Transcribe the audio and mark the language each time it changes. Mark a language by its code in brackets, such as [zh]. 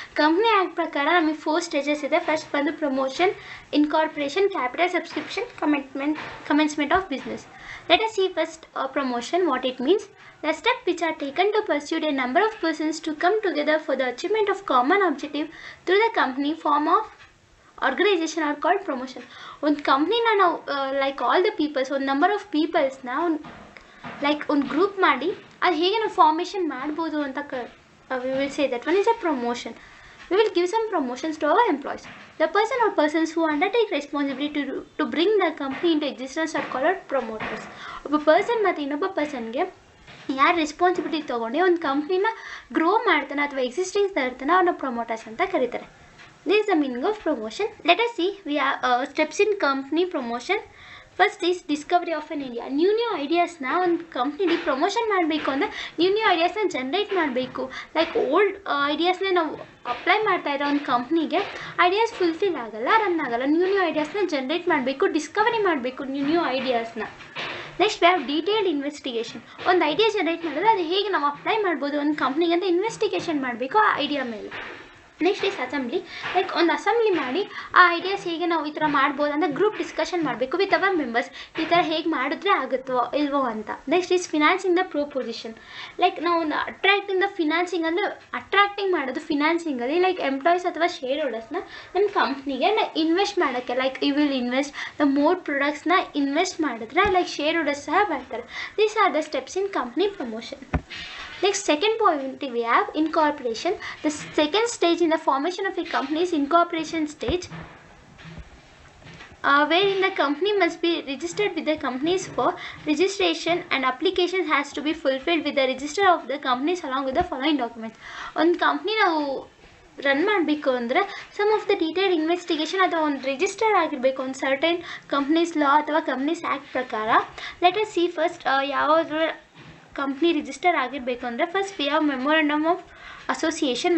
[en] Company Act [kn] prakara nಮಗೆ [en] 4 stages ಇದೆ. First ಬಂದು promotion, incorporation, capital subscription, commencement of business. Let us see first promotion, what it means. The steps which are taken to pursue a number of persons to come together for the achievement of common objective through the company form of organization are called promotion. ಒಂದು ಕಂಪ್ನಿನ ನಾವು like all the peoples, ಒಂದು number of ಪೀಪಲ್ಸ್ನ like [kn] ಒಂದು group ಮಾಡಿ ಅದು ಹೇಗೆ ನಾವು formation ಮಾಡ್ಬೋದು ಅಂತ [en] we will say that one is a promotion. We will give some promotions to our employees. The person or persons who undertake responsibility to bring the company into existence are called promoters. [kn] ಒಬ್ಬ person ಮತ್ತು ಇನ್ನೊಬ್ಬ ಪರ್ಸನ್ಗೆ ಯಾರು responsibility ತೊಗೊಂಡು ಒಂದು ಕಂಪ್ನಿನ grow ಮಾಡ್ತಾನೆ ಅಥವಾ existing ತರ್ತಾನೆ ಅವ್ರನ್ನ promoters ಅಂತ ಕರೀತಾರೆ. [en] This is the meaning of promotion. Let us see, we have steps in company promotion. First is discovery of an idea. [kn] New ideas na ಒಂದು ಕಂಪ್ನಿಲಿ ಪ್ರಮೋಷನ್ ಮಾಡಬೇಕು ಅಂದರೆ ನ್ಯೂ ಐಡಿಯಾಸ್ನ ಜನ್ರೇಟ್ ಮಾಡಬೇಕು. ಲೈಕ್ ಓಲ್ಡ್ ಐಡಿಯಾಸ್ನ ನಾವು apply ಮಾಡ್ತಾ ಇರೋ ಒಂದು ಕಂಪ್ನಿಗೆ ಐಡಿಯಾಸ್ ಫುಲ್ಫಿಲ್ ಆಗಲ್ಲ, ರನ್ ಆಗಲ್ಲ. ನ್ಯೂ ಐಡಿಯಾಸ್ನ ಜನ್ರೇಟ್ ಮಾಡಬೇಕು, ಡಿಸ್ಕವರಿ ಮಾಡಬೇಕು new ಐಡಿಯಾಸ್ನ. [en] Next we have detailed investigation. [kn] ಒಂದು ಐಡಿಯಾ ಜನ್ರೇಟ್ ಮಾಡಿದ್ರೆ ಅದು ಹೇಗೆ ನಾವು ಅಪ್ಲೈ ಮಾಡ್ಬೋದು ಒಂದು ಕಂಪ್ನಿಗೆ ಅಂತ ಇನ್ವೆಸ್ಟಿಗೇಷನ್ ಮಾಡಬೇಕು ಆ ಐಡಿಯಾ ಮೇಲೆ. [en] Next is assembly. [kn] ಲೈಕ್ ಒಂದು ಅಸೆಂಬ್ಲಿ ಮಾಡಿ ಆ ಐಡಿಯಾಸ್ ಹೇಗೆ ನಾವು ಈ ಥರ ಮಾಡ್ಬೋದು ಅಂತ ಗ್ರೂಪ್ ಡಿಸ್ಕಷನ್ ಮಾಡಬೇಕು [en] With our members. [kn] ಈ ಥರ ಹೇಗೆ ಮಾಡಿದ್ರೆ ಆಗುತ್ತೋ ಇಲ್ವೋ ಅಂತ. [en] Next is financing the proposition. [kn] Like ನಾವು ಒಂದು ಅಟ್ರಾಕ್ಟಿಂಗ್ ದ ಫಿನಾನ್ಸಿಂಗ್ ಅಂದರೆ ಅಟ್ರಾಕ್ಟಿಂಗ್ ಮಾಡೋದು ಫಿನಾನ್ಸಿಂಗಲ್ಲಿ ಲೈಕ್ ಎಂಪ್ಲಾಯೀಸ್ ಅಥವಾ ಶೇರ್ ಹೋಲ್ಡರ್ಸ್ನ ನಮ್ಮ ಕಂಪ್ನಿಗೆ ಇನ್ವೆಸ್ಟ್ ಮಾಡೋಕ್ಕೆ. [en] like you will invest the more ಪ್ರಾಡಕ್ಟ್ಸ್ನ invest ಮಾಡಿದ್ರೆ like shareholders [kn] ಸಹ ಬರ್ತಾರೆ. [en] These are the steps in company promotion. Next, second point we have incorporation. The second stage in the formation of a company is incorporation stage, wherein the company must be registered with the companies for registration and application has to be fulfilled with the register of the companies along with the following documents. [kn] ಒಂದು company ನಾವು run ಮಾಡಬೇಕು ಅಂದರೆ some of the detail investigation ಅಥವಾ ಒಂದು register ಆಗಿರಬೇಕು ಒಂದು certain companies ಲಾ ಅಥವಾ companies act ಪ್ರಕಾರ. [en] let us see first [kn] ಯಾವುದ್ರ ಕಂಪ್ನಿ ರಿಜಿಸ್ಟರ್ ಆಗಿರಬೇಕು ಅಂದರೆ [en] First we have memorandum of association.